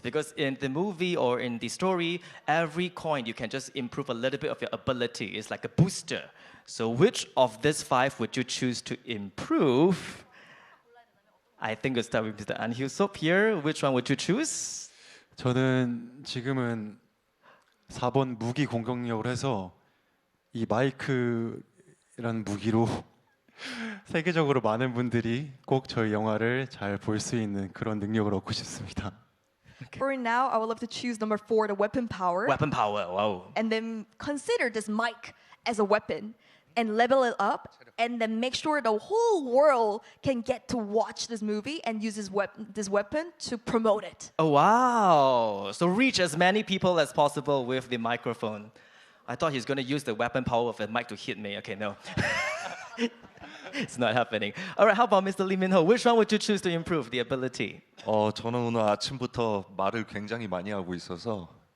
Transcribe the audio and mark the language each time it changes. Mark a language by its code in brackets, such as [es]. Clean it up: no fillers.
[en] Because in the movie or in the story, every coin you can just improve a little bit of your ability. It's like a booster. So which of these five would you choose to improve? I think we'll start with Mr. An Hyuk-sup here. Which one would you choose? [ko] 저는 지금은 4번 무기 공격력을 해서 이 마이크라는 무기로 세계적으로 많은 분들이 꼭 저희 영화를 잘 볼 수 있는 그런 능력을 얻고 싶습니다. [en] For now, I would love to choose number 4, the weapon power. Weapon power, wow. And then consider this mic as a weapon and level it up and then make sure the whole world can get to watch this movie and use this weapon to promote it. Oh, wow. So reach as many people as possible with the microphone. I thought he's going to use the weapon power of the mic to hit me. Okay, no. It's not happening. All right, how about Mr. Lee Min-ho? Which one would you choose to improve the ability? [ko] 저는 오늘 아침부터 말을 굉장히 많이 하고 있어서